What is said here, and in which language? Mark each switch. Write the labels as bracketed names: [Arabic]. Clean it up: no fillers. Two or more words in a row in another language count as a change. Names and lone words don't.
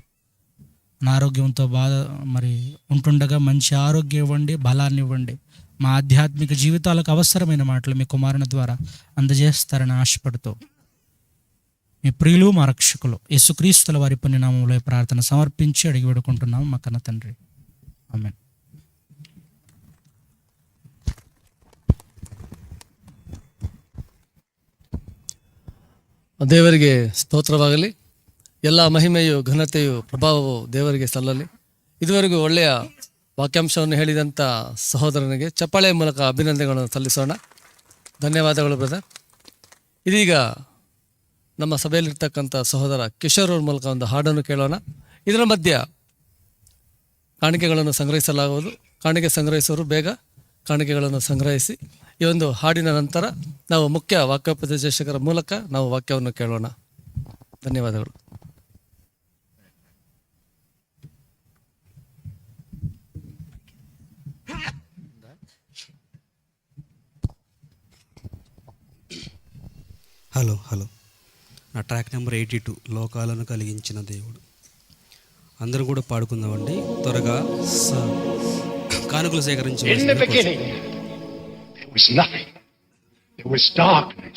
[Telugu] అనారోగ్యంతో బాధ మరి ఉంటుండగా మంచి ఆరోగ్యం ఇవ్వండి, బలాన్ని ఇవ్వండి. మా ఆధ్యాత్మిక జీవితాలకు అవసరమైన మాటలు మీ కుమారుని ద్వారా అందజేస్తారని ఆశపడుతూ, మీ ప్రియులు మా రక్షకులు యేసుక్రీస్తుల వారి పుణ్యనామంలో ప్రార్థన సమర్పించి అడిగి వేడుకుంటున్నాము మా కన్న తండ్రి. ఆమేన్. [Kannada] ದೇವರಿಗೆ ಸ್ತೋತ್ರವಾಗಲಿ. ಎಲ್ಲ ಮಹಿಮೆಯು ಘನತೆಯು ಪ್ರಭಾವವು ದೇವರಿಗೆ ಸಲ್ಲಲಿ. ಇದುವರೆಗೂ ಒಳ್ಳೆಯ ವಾಕ್ಯಾಂಶವನ್ನು ಹೇಳಿದಂಥ ಸಹೋದರನಿಗೆ ಚಪ್ಪಾಳೆಯ ಮೂಲಕ ಅಭಿನಂದನೆಗಳನ್ನು ಸಲ್ಲಿಸೋಣ. ಧನ್ಯವಾದಗಳು ಬ್ರದರ್. ಇದೀಗ ನಮ್ಮ ಸಭೆಯಲ್ಲಿರ್ತಕ್ಕಂಥ ಸಹೋದರ ಕಿಶೋರ್ ಅವ್ರ ಮೂಲಕ ಒಂದು ಹಾಡನ್ನು ಕೇಳೋಣ. ಇದರ ಮಧ್ಯ ಕಾಣಿಕೆಗಳನ್ನು ಸಂಗ್ರಹಿಸಲಾಗುವುದು. ಕಾಣಿಕೆ ಸಂಗ್ರಹಿಸೋರು ಬೇಗ ಕಾಣಿಕೆಗಳನ್ನು ಸಂಗ್ರಹಿಸಿ. ಈ ಒಂದು ಹಾಡಿನ ನಂತರ ನಾವು ಮುಖ್ಯ ವಾಕ್ಯೋಪದೇಶಕರ ಮೂಲಕ ನಾವು ವಾಕ್ಯವನ್ನು ಕೇಳೋಣ. ಧನ್ಯವಾದಗಳು. [Telugu] హలో నా ట్రాక్ నెంబర్ 82 లోకాలను కలిగించిన దేవుడు. అందరూ కూడా పాడుకుందామండి. త్వరగా కానుకలు సేకరించవలసింది. [English] There was nothing. There was darkness.